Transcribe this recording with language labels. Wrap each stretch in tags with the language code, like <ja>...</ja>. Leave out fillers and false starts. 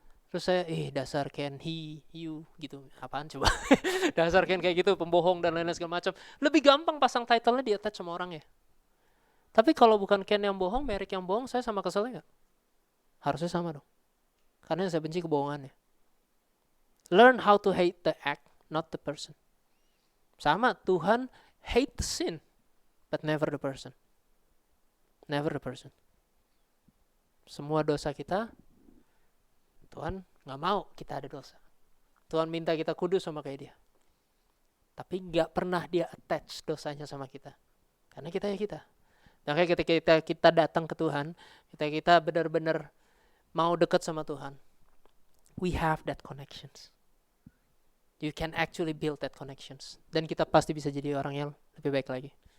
<id>Terus saya, dasar Ken, he, you, gitu. Apaan coba? Dasar Ken kayak gitu, pembohong dan lain-lain segala macam. Lebih gampang pasang title-nya di attach sama orang ya. Tapi kalau bukan Ken yang bohong, Merrick yang bohong, saya sama keselnya gak? Harusnya sama dong. Karena saya benci kebohongannya.</id> <en>Learn how to hate the act, not the person.</en> <id>Sama, Tuhan</id> <en>hate the sin, but never the person. Never the person.</en> <id>Semua dosa kita, Tuhan gak mau kita ada dosa. Tuhan minta kita kudus sama kayak dia. Tapi gak pernah dia attach dosanya sama kita. Karena kita ya kita. Makanya ketika kita datang ke Tuhan, kita benar-benar mau dekat sama Tuhan,</id> <en>we have that connections. You can actually build that connections.</en> <id>Dan kita pasti bisa jadi orang yang lebih baik lagi.</id>